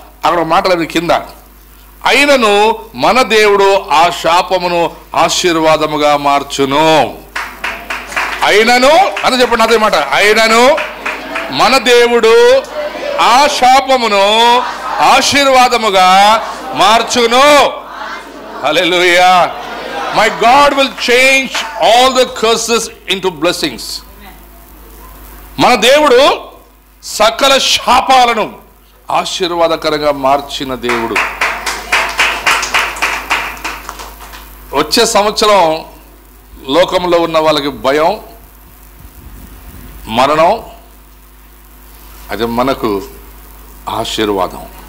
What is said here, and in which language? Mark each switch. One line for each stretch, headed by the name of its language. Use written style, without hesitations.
Telugu: అక్కడ మాటలు కింద, అయినను మన దేవుడు ఆ శాపమును ఆశీర్వాదముగా మార్చును. అయినను అని చెప్పండి అదే మాట. అయినను మన దేవుడు ఆ శాపమును ఆశీర్వాదముగా మార్చును. హల్లెలూయా.
English: My God will change all the curses into blessings.
Telugu: మన దేవుడు సకల శాపాలను ఆశీర్వాదకరంగా మార్చిన దేవుడు. వచ్చే సంవత్సరం లోకంలో ఉన్న వాళ్ళకి భయం, మరణం, అది మనకు ఆశీర్వాదం.